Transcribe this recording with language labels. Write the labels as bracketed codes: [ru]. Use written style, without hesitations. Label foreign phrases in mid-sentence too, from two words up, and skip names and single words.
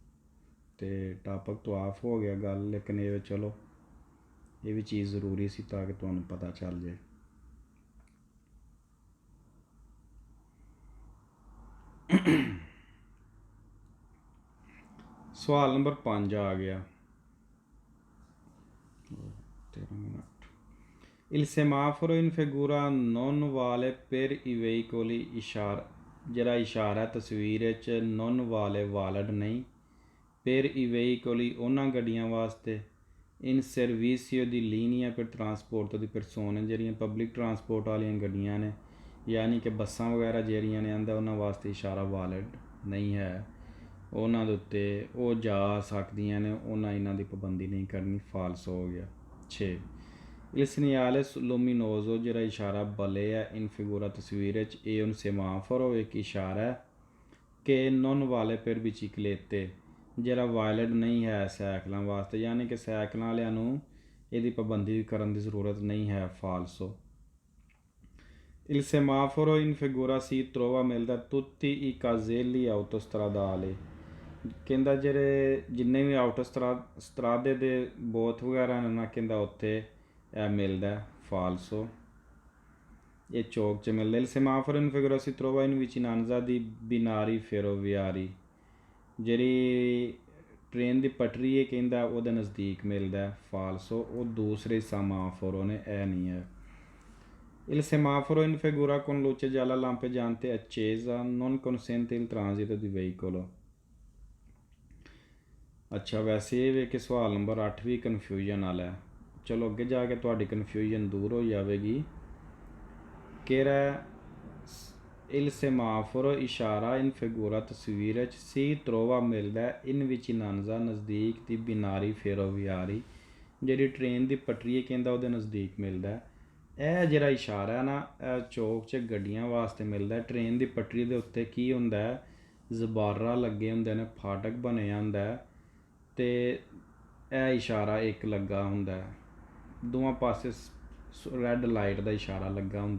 [pa] ਅਤੇ ਟਾਪਕ ਤੋਂ ਆਫ ਹੋ ਗਿਆ ਗੱਲ, ਲੇਕਿਨ ਇਹ ਚਲੋ ਇਹ ਵੀ ਚੀਜ਼ ਜ਼ਰੂਰੀ ਸੀ ਤਾਂ ਕਿ ਤੁਹਾਨੂੰ ਪਤਾ ਚੱਲ ਜਾਏ। ਸਵਾਲ ਨੰਬਰ 5 ਆ ਗਿਆ। [it] Il semaforo in figura non vale per i veicoli [pa] ਇਸ਼ਾਰਾ, ਜਿਹੜਾ ਇਸ਼ਾਰਾ ਤਸਵੀਰ ਵਿੱਚ [it] non vale valid ਨਹੀਂ, per i veicoli [pa] ਉਹਨਾਂ ਗੱਡੀਆਂ ਵਾਸਤੇ, [it] in servizio di linea per trasporto di persone [pa] ਜਿਹੜੀਆਂ [en] public transport [pa] ਵਾਲੀਆਂ ਗੱਡੀਆਂ ਨੇ, ਯਾਨੀ ਕਿ ਬੱਸਾਂ ਵਗੈਰਾ ਜਿਹੜੀਆਂ ਨੇ ਆਂਦਾ ਉਹਨਾਂ ਵਾਸਤੇ ਇਸ਼ਾਰਾ ਵਾਲਿਡ ਨਹੀਂ ਹੈ। ਉਹਨਾਂ ਦੇ ਉੱਤੇ ਉਹ ਜਾ ਸਕਦੀਆਂ ਨੇ, ਉਹਨਾਂ ਇਹਨਾਂ ਦੀ ਪਾਬੰਦੀ ਨਹੀਂ ਕਰਨੀ, ਫਾਲਸ ਹੋ ਗਿਆ। [it] 6 il segnale luminoso [pa] ਜਿਹੜਾ ਇਸ਼ਾਰਾ ਬਲੇ ਹੈ [it] in figura [pa] ਤਸਵੀਰ ਵਿੱਚ, ਇਹ [it] un semaforo [pa] ਇੱਕ ਇਸ਼ਾਰਾ ਹੈ ਕਿ [it] non vale per biciclette, [pa] ਜਿਹੜਾ ਵਾਇਲਡ ਨਹੀਂ ਹੈ ਸਾਈਕਲਾਂ ਵਾਸਤੇ, ਯਾਨੀ ਕਿ ਸਾਈਕਲਾਂ ਵਾਲਿਆਂ ਨੂੰ ਇਹਦੀ ਪਾਬੰਦੀ ਕਰਨ ਦੀ ਜ਼ਰੂਰਤ ਨਹੀਂ ਹੈ, ਫਾਲਸੋ। [it] il semaforo in figura si trova ਮਿਲਦਾ tutti i caselli autostradali, [pa] ਕਹਿੰਦਾ ਜਿਹੜੇ ਜਿੰਨੇ ਵੀ ਆਊਟਰ ਸਤਰਾਦੇ ਦੇ ਬੋਥ ਵਗੈਰਾ ਨੇ ਨਾ, ਕਹਿੰਦਾ ਉੱਥੇ ਇਹ ਮਿਲਦਾ ਫਾਲਸੋ, ਇਹ ਚੌਕ 'ਚ ਮਿਲਦਾ। [it] Il semaforo in figura si trova in vicinanza di binari ferroviari, [pa] ਜਿਹੜੀ ਟ੍ਰੇਨ ਦੀ ਪਟਰੀ ਹੈ ਕਹਿੰਦਾ ਉਹਦੇ ਨਜ਼ਦੀਕ ਮਿਲਦਾ ਫਾਲਸੋ, ਉਹ ਦੂਸਰੇ ਸਮਾਫੋਰੋ ਨੇ, ਇਹ ਨਹੀਂ ਹੈ। [it] Il semaforo in figura con luce gialla lampeggiante accesa non consente il transito di veicolo। [pa] ਅੱਛਾ, ਵੈਸੇ ਇਹ ਵੇ ਕਿ ਸਵਾਲ ਨੰਬਰ 8 ਵੀ ਕਨਫਿਊਜ਼ਨ ਵਾਲਾ ਹੈ। ਚਲੋ ਅੱਗੇ ਜਾ ਕੇ ਤੁਹਾਡੀ ਕਨਫਿਊਜ਼ਨ ਦੂਰ ਹੋ ਜਾਵੇਗੀ। ਕਿਹੜਾ [it] il semaforo [pa] ਇਸ਼ਾਰਾ [it] in figura [pa] ਤਸਵੀਰ 'ਚ [it] si trova [pa] ਮਿਲਦਾ [it] in vicinanza [pa] ਨਜ਼ਦੀਕ ਦੀ [it] binari ferroviari, [pa] ਜਿਹੜੀ ਟ੍ਰੇਨ ਦੀ ਪਟਰੀ ਹੈ ਕਹਿੰਦਾ ਉਹਦੇ ਨਜ਼ਦੀਕ ਮਿਲਦਾ। ਇਹ ਜਿਹੜਾ ਇਸ਼ਾਰਾ ਹੈ ਨਾ, ਇਹ ਚੌਕ 'ਚ ਗੱਡੀਆਂ ਵਾਸਤੇ ਮਿਲਦਾ। ਟ੍ਰੇਨ ਦੀ ਪਟਰੀ ਦੇ ਉੱਤੇ ਕੀ ਹੁੰਦਾ ਹੈ, ਜ਼ਬਾਰਾ ਲੱਗੇ ਹੁੰਦੇ ਨੇ, ਫਾਟਕ ਬਣਿਆ ਹੁੰਦਾ ਅਤੇ ਇਹ ਇਸ਼ਾਰਾ ਇੱਕ ਲੱਗਾ ਹੁੰਦਾ, ਦੋਵਾਂ ਪਾਸੇ [en] red light [pa] ਦਾ ਇਸ਼ਾਰਾ ਲੱਗਾ ਹੁੰਦਾ।